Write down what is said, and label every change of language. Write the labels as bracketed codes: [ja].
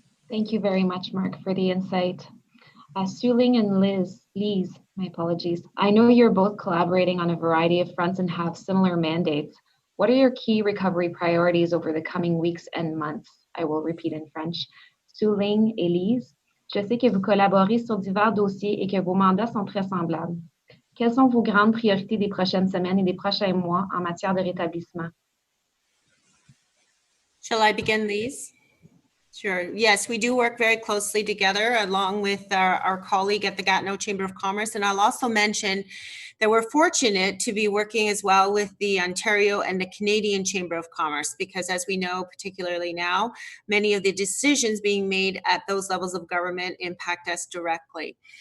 [en] Thank you very much, Mark, for the insight. Suling and Lise, my apologies. I know you're both collaborating on a variety of fronts and have similar mandates. What are your key recovery priorities over the coming weeks and months? I will repeat in French. [fr] Suling et Lise, je sais que vous collaborez sur divers dossiers et que vos mandats sont très semblables. Quelles sont vos grandes priorités des prochaines semaines et des prochains mois en matière de rétablissement? [en] Shall I begin, Lise? Sure. Yes, we do work very closely together along with our colleague at the Gatineau Chamber of Commerce. And I'll also mention that we're fortunate to be working as well with the Ontario and the Canadian Chamber of Commerce, because as we know, particularly now, many of the decisions being made at those levels of government impact us directly.